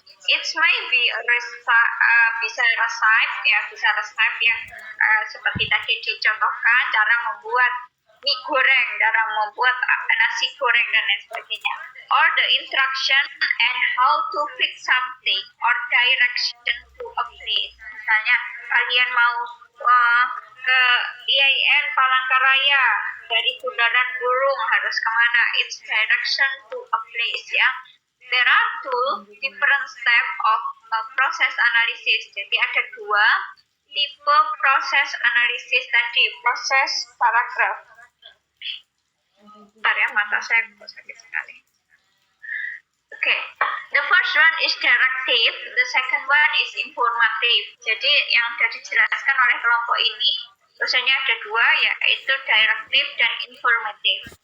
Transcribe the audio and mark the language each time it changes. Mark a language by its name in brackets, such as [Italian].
[English] It may be [Indonesian] bisa resep yang seperti tadi dicontohkan, cara membuat mie goreng, cara membuat nasi goreng dan lain sebagainya. [English] Or the instruction and how to fix something or direction to a place. [Indonesian] Misalnya kalian mau ke IAIN Palangkaraya, dari Bundaran Burung harus kemana? [English] It's direction to a place ya. There are two different steps of process analysis. [Indonesian] Jadi ada dua tipe proses analisis tadi, proses paragraf. Bentar ya, mata saya sakit sekali. [English] Okay, the first one is directive, the second one is informative. [Indonesian] Jadi yang sudah dijelaskan oleh kelompok ini, biasanya ada dua, yaitu directive dan informative.